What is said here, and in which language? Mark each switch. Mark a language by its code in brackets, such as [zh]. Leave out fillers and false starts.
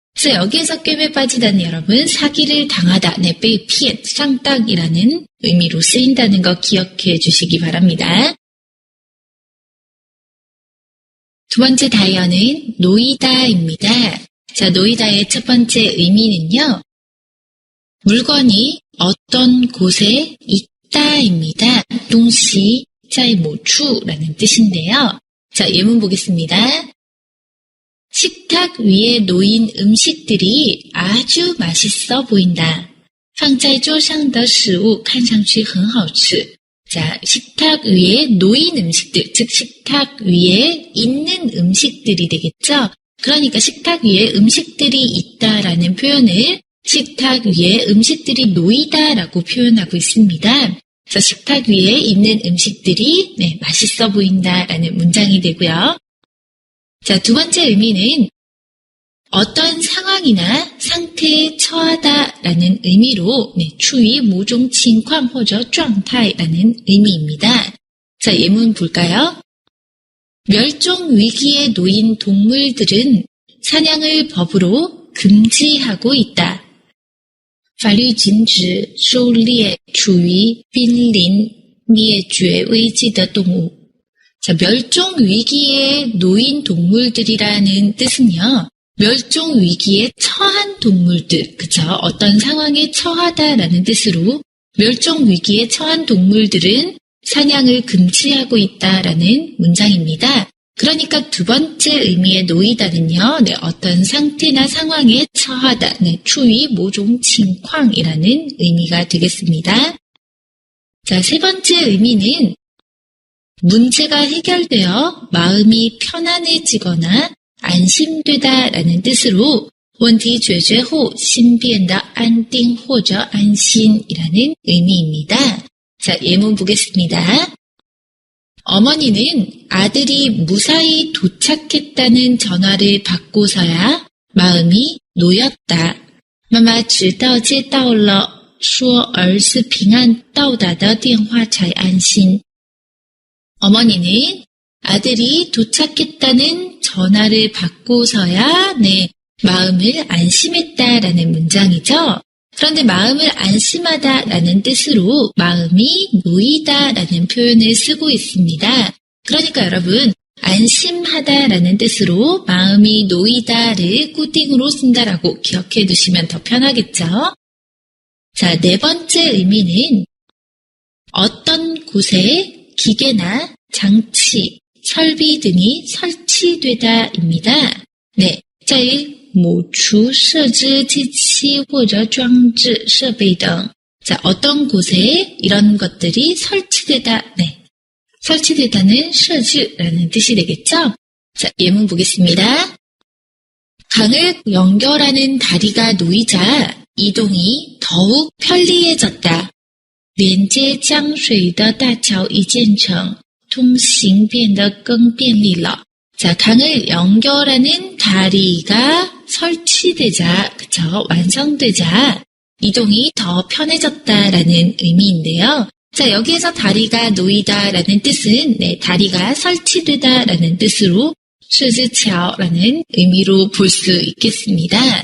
[ko] 그래서 여기에서 꿰매 빠지다는 여러분, 사기를 당하다, 네, [zh] 被骗, [ko] 상당이라는 의미로 쓰인다는 거 기억해 주시기 바랍니다. 두 번째 다이어는 놓이다입니다. 자, 놓이다의 첫 번째 의미는요, 물건이 어떤 곳에 있다입니다. [zh] 东西在某处 [ko] 라는 뜻인데요. 자, 예문 보겠습니다. 식탁 위에 놓인 음식들이 아주 맛있어 보인다. [zh] 放在桌上的食物看上去很好吃. [ko] 자, 식탁 위에 놓인 음식들, 즉 식탁 위에 있는 음식들이 되겠죠. 그러니까 식탁 위에 음식들이 있다라는 표현을 식탁 위에 음식들이 놓이다라고 표현하고 있습니다. 그래서 식탁 위에 있는 음식들이 맛있어 보인다라는 문장이 되고요. 자, 두 번째 의미는 어떤 상황이나 상태에 처하다라는 의미로 [zh] 处于某种情况或者状态 [ko] 라는 의미입니다. 자, 예문 볼까요? 멸종 위기에 놓인 동물들은 사냥을 법으로 금지하고 있다. [zh] 法律禁止狩猎处于濒临灭绝危机的动物. [ko] 자, 멸종 위기에 놓인 동물들이라는 뜻은요. 멸종 위기에 처한 동물들, 그쵸? 어떤 상황에 처하다라는 뜻으로 멸종 위기에 처한 동물들은 사냥을 금지하고 있다라는 문장입니다. 그러니까 두 번째 의미의 놓이다는요, 어떤 상태나 상황에 처하다, [zh] 处于某种情况 [ko] 이라는 의미가 되겠습니다. 자, 세 번째 의미는 문제가 해결되어 마음이 편안해지거나 안심되다라는 뜻으로 [zh] 问题解决后心变得安定或者安心 [ko] 이라는 의미입니다. 자, 예문 보겠습니다. 어머니는 아들이 무사히 도착했다는 전화를 받고서야 마음이 놓였다. [zh] 妈妈知道接到了说儿子平安到达的电话才安心. [ko] 어머니는 아들이 도착했다는 전화를 받고서야 마음을 안심했다라는 문장이죠. 그런데 마음을 안심하다라는 뜻으로 마음이 놓이다라는 표현을 쓰고 있습니다. 그러니까 여러분 안심하다라는 뜻으로 마음이 놓이다를 꾸팅으로 쓴다라고 기억해 두시면 더 편하겠죠. 자, 네 번째 의미는 어떤 곳에 기계나 장치, 설비 등이 설치되다입니다. [zh] 네, 在某处设置机器或者装置设备等. [ko] 자, 어떤 곳에 이런 것들이 설치되다. 설치되다는 设置라는 뜻이 되겠죠? 자, 예문 보겠습니다. 강을 연결하는 다리가 놓이자 이동이 더욱 편리해졌다. [zh] 连接江水的大桥一建成通行变得更便利了. [ko] 자, 강을 연결하는 다리가 설치되자, 그쵸? 완성되자 이동이 더 편해졌다라는 의미인데요. 자, 여기에서 다리가 놓이다라는 뜻은 다리가 설치되다라는 뜻으로 [zh] 设置桥 [ko] 라는 의미로 볼 수 있겠습니다.